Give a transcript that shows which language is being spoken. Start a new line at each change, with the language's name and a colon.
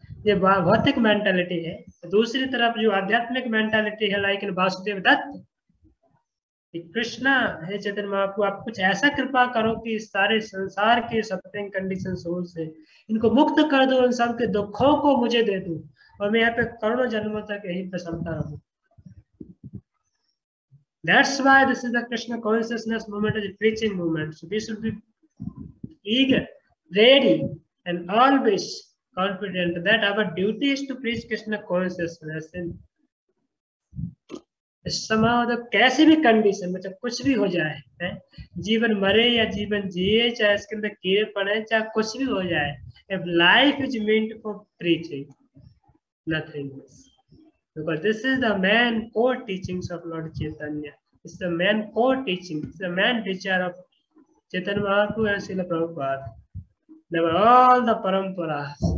Hindi: ये भौतिक मेंटालिटी है। दूसरी तरफ जो आध्यात्मिक मेंटालिटी है, लाइक इन वासुदेव दत्त, कि कृष्णा हे चैतन्य महाप्रभु आप कुछ ऐसा कृपा करो कि इस सारे संसार के सफरिंग कंडीशन सोल से इनको मुक्त कर दो, इन सब के दुखों को मुझे दे दो और मैं यहाँ पे करोड़ों जन्मों तक यही पे चलता रहूं।
English: That's why this is the Krishna consciousness movement is a preaching movement. So we should be eager, ready, and always confident that our duty is to preach Krishna consciousness.
Hindi: And समाओ तो कैसी भी कंडीशन में चाहे कुछ भी हो जाए है? जीवन मरे या जीवन जिए, चाहे इसके अंदर कीड़े पड़े, चाहे कुछ भी हो जाए,
English: if life is meant for preaching, nothing else. Because this is the main core teachings of Lord Chaitanya. It's the main core teaching. It's the main teacher of Chaitanya Mahaprabhu and Srila Prabhupada. They were all the paramparas.